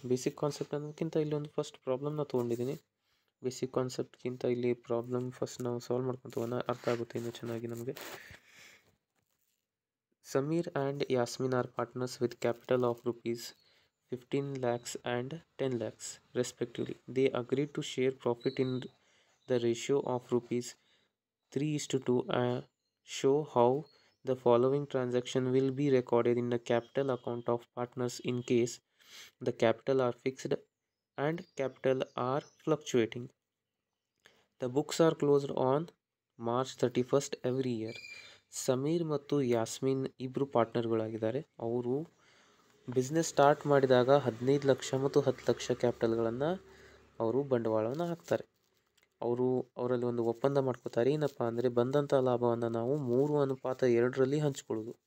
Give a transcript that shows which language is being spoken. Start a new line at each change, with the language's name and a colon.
Kannada: Basic concept ಅನ್ನೋದಕ್ಕಿಂತ ಇಲ್ಲಿ ಒಂದು ಫಸ್ಟ್ ಪ್ರಾಬ್ಲಮ್ನ ತೊಗೊಂಡಿದ್ದೀನಿ. ಬೇಸಿಕ್ ಕಾನ್ಸೆಪ್ಟ್ಗಿಂತ ಇಲ್ಲಿ ಪ್ರಾಬ್ಲಮ್ ಫಸ್ಟ್ ನಾವು ಸಾಲ್ವ್ ಮಾಡ್ಕೊಂಡು ಹೋಗೋಣ, ಅರ್ಥ ಆಗುತ್ತೆ ಇನ್ನೂ ಚೆನ್ನಾಗಿ ನಮಗೆ.
English: Sameer and Yasmin are partners with capital of ₹15 lakhs and 10 lakhs respectively. They agreed to share profit in the ratio of ₹3:2. Show how the following transaction will be recorded in the capital account of partners in case the capital are fixed and capital are fluctuating. The books are closed on March 31st every year.
Kannada: Sameer ಮತ್ತು ಯಾಸ್ಮಿನ್ ಇಬ್ಬರು ಪಾರ್ಟ್ನರ್ಗಳಾಗಿದ್ದಾರೆ. ಅವರು business start ಮಾಡಿದಾಗ 15 ಲಕ್ಷ ಮತ್ತು 10 ಲಕ್ಷ ಕ್ಯಾಪಿಟಲ್ಗಳನ್ನು ಅವರು ಬಂಡವಾಳವನ್ನು ಹಾಕ್ತಾರೆ. ಅವರಲ್ಲಿ ಒಂದು ಒಪ್ಪಂದ ಮಾಡ್ಕೋತಾರೆ. ಏನಪ್ಪ ಅಂದರೆ ಬಂದಂಥ ಲಾಭವನ್ನು ನಾವು 3:2 ಹಂಚ್ಕೊಳ್ಳೋದು.